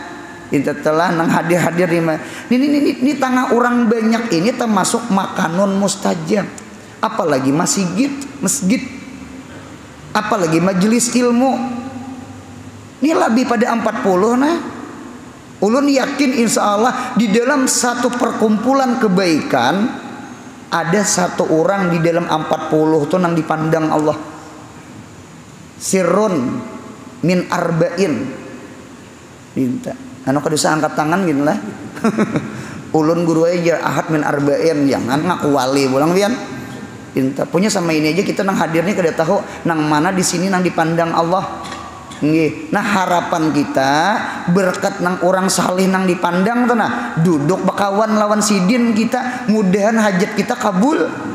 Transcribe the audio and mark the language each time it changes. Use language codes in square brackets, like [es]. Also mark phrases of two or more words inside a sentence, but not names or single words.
[bjn] Kita telah nang hadir ini tengah orang banyak ini termasuk makanon mustajab, apalagi masjid, apalagi majelis ilmu. Ini lebih pada 40 nah. Ulun yakin [ar] إن شاء الله [bjn] di dalam satu perkumpulan kebaikan ada satu orang di dalam 40 tuh nang dipandang Allah. [ar] سرٌّ من أربعين. [bjn] Minta anu kadosa angkat tangan gitu lah. Ulun guru aja [ar] أحد من أربعين, [bjn] jangan ngaku wali pulang pian. Inta punya sama ini aja kita nang hadirnya kada tahu nang mana di sini nang dipandang Allah. Nggih. Nah harapan kita berkat nang orang salih nang dipandang tuh nah duduk bakawan lawan sidin kita mudahan hajat kita kabul.